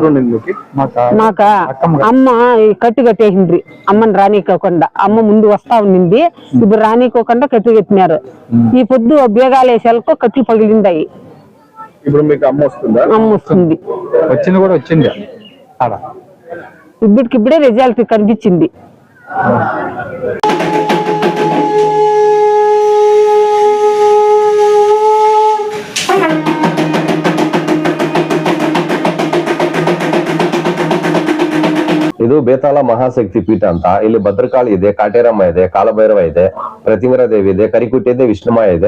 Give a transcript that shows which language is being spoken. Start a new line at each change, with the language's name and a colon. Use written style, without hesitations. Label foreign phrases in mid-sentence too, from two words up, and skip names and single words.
Telugu: మాక అమ్మ కట్టు కట్టేసిండ్రి, అమ్మని రానికోకుండా. అమ్మ ముందు వస్తా ఉన్నింది, ఇప్పుడు రానికోకుండా కట్టు కట్టినారు. ఈ పొద్దు బేగాలు వేసేలకు కట్లు పగిలిందాయి. ఇప్పుడు మీకు అమ్మ వస్తుందా? అమ్మ వస్తుంది. వచ్చింది కూడా వచ్చింది. ఇప్పుడే రిజల్ట్ కనిపించింది.
Kannada: ಇದು ಬೇತಾಳ ಮಹಾಶಕ್ತಿ ಪೀಠ ಅಂತ. ಇಲ್ಲಿ ಭದ್ರಕಾಳಿ ಇದೆ, ಕಾಟೇರಮ್ಮ ಇದೆ, ಕಾಲಭೈರವ ಇದೆ, ಪ್ರತಿಮರ ದೇವಿ ಇದೆ, ಕರಿಕುಟ್ಟಿ ಇದೆ, ವಿಷ್ಣುಮಾಯ ಇದೆ.